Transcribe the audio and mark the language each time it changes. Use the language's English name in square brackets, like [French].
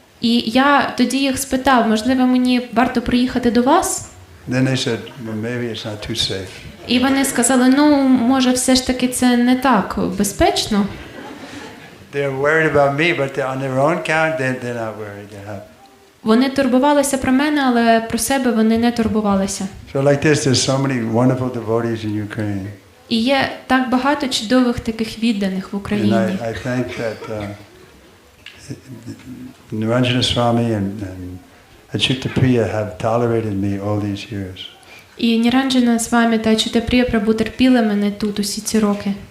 [Ukrainian] І я тоді їх спитав: можливо, мені варто приїхати до вас? [English] Then they said, well, maybe it's not too safe. [Ukrainian] І вони сказали: може, все ж таки це не так безпечно. [English] They're worried about me, but on their own count, they're not worried. They're happy. [Ukrainian] Вони турбувалися про мене, але про себе вони не турбувалися. [English] So like this, there's so many wonderful devotees in Ukraine. [Ukrainian] І є так багато чудових таких відданих в Україні. [English] And I think that Niranjana Swami and Achyuta Priya have tolerated me all these years. [Ukrainian] І Ніранджана з вами та Ачюта Прія Прабу терпіли мене тут усі ці роки.